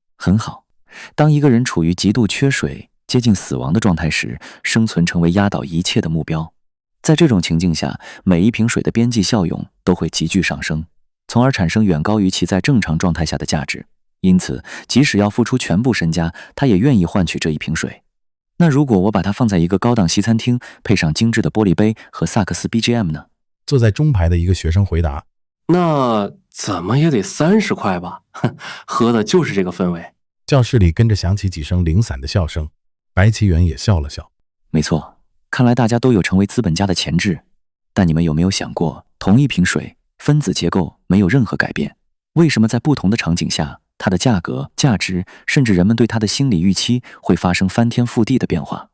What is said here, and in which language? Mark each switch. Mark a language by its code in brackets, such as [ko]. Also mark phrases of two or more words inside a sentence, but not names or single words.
[zh] 很好。當一個人處於極度缺水、接近死亡的狀態時，生存成為壓倒一切的目標。在這種情境下，每一瓶水的邊際效用都會急劇上升，從而產生遠高於其在正常狀態下的價值。因此，即使要付出全部身家，他也願意換取這一瓶水。那如果我把它放在一個高檔西餐廳，配上精緻的玻璃杯和薩克斯 BGM 呢？坐在中排的一個學生回答，那怎麼也得30塊吧，喝的就是這個氛圍。教室裡跟着響起幾聲零散的笑聲，白啟遠也笑了笑。沒錯，看來大家都有成為資本家的潛質，但你們有沒有想過，同一瓶水，分子結構沒有任何改變，為什麼在不同的場景下，它的價格、價值，甚至人們對它的心理預期會發生翻天覆地的變化？